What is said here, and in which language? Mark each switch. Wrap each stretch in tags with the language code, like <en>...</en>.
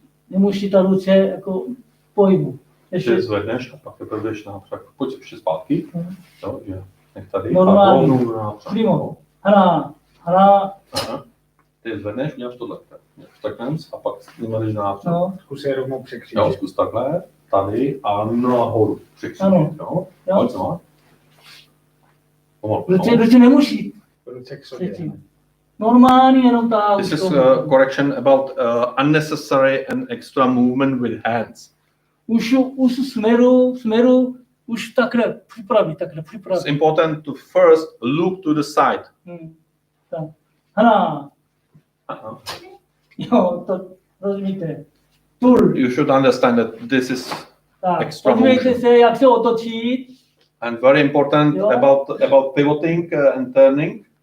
<cs>Nemusí ta ruce jako pohybu. Ještě zvedneš a pak teprve jdeš napřed. Pojď ještě zpátky. Jo, že nech tady. Normální. Primo. Hana. Aha. Ty zvedneš, děláš tohle. Takhle a pak jdeš napřed. No. Zkus je rovnou překřížit. Jo, zkus takhle, tady a nahoru překřížit. Jo. Pojď no. Pomalu. Ruce nemusí. Ruce k sobě. Normální jenom ta.</cs> <en>This is a correction about unnecessary and extra movement with hands.</en> <cs>Už směru, už takhle připraví.</cs> <en>It's important to first look to the side.</en> <cs>Tak. Hana. Uh-huh. Jo, to rozumíte. Tul.</cs> <en>You should understand that this is extra</en> <cs>Podívejte</cs> <en>motion.</en> <cs>se, jak se otočit.</cs> <en>And very important about pivoting and turning.</en>